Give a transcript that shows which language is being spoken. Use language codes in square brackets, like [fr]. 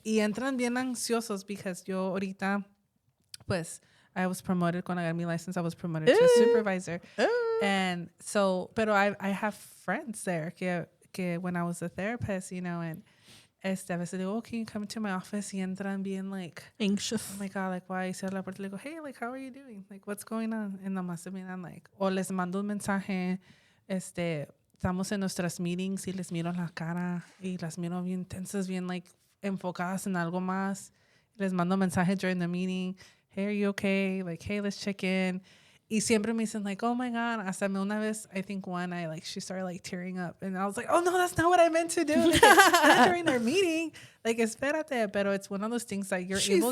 [en] Y entran bien ansiosos because yo ahorita, pues, I was promoted cuando I got my license. I was promoted to a supervisor. And so, pero I have friends there que when I was a therapist, you know, and a veces digo, oh, can you come to my office? [es] Y entran bien like, [en] Anxious. oh my God, like, why? Y cierro la puerta y le digo, hey, like, how are you doing? Like, what's going on? [es] Y nomás se miran like, o les mando un mensaje, estamos en nuestras meetings y les miro la cara y las miro bien tensas, bien like enfocadas en algo más. [en] Les mando mensaje during the meeting, hey, are you okay? Like, hey, let's check in. Y siempre me dicen like, oh my God, hasta una vez, I think one, she started like tearing up. And I was like, oh no, that's not what I meant to do. Like, not during our meeting. Like, espérate. Pero it's one of those things that you're able